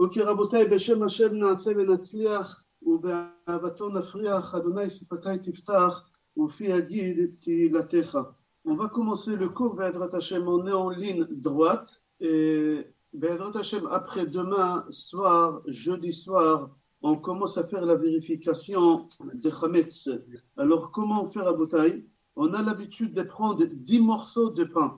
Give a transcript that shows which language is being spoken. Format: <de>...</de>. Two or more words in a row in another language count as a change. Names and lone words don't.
<he>אוקיי רבותיי, בשם השם נעשה ונצליח ובאהבתו נפריח, אדוני שפתי תפתח ופי יגיד תהילתך.</he> <fr>On va commencer le cours</fr> <he>Be'ezrat Hashem,</he> <fr>on est en ligne droite.</fr> <he>Be'ezrat Hashem,</he> <fr>après-demain soir, jeudi soir, on commence à faire la vérification des Chametz. Alors comment faire à Botaï? On a l'habitude de prendre 10 morceaux de pain.</fr>